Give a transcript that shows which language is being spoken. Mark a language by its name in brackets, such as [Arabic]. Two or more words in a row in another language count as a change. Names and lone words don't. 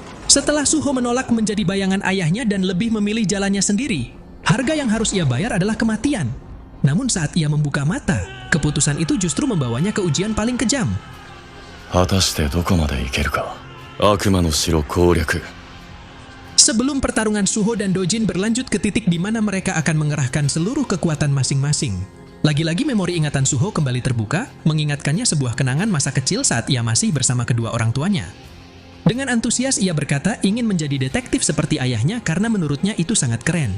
[Indonesian] Setelah Suho menolak menjadi bayangan ayahnya dan lebih memilih jalannya sendiri, harga yang harus ia bayar adalah kematian. Namun saat ia membuka mata, keputusan itu justru membawanya ke ujian paling kejam. [Japanese] 果たしてどこまでいけるか。悪魔の城攻略。 [Indonesian] Sebelum pertarungan Suho dan Dojin berlanjut ke titik di mana mereka akan mengerahkan seluruh kekuatan masing-masing. Lagi-lagi memori ingatan Suho kembali terbuka, mengingatkannya sebuah kenangan masa kecil saat ia masih bersama kedua orang tuanya. Dengan antusias ia berkata ingin menjadi detektif seperti ayahnya karena menurutnya itu sangat keren.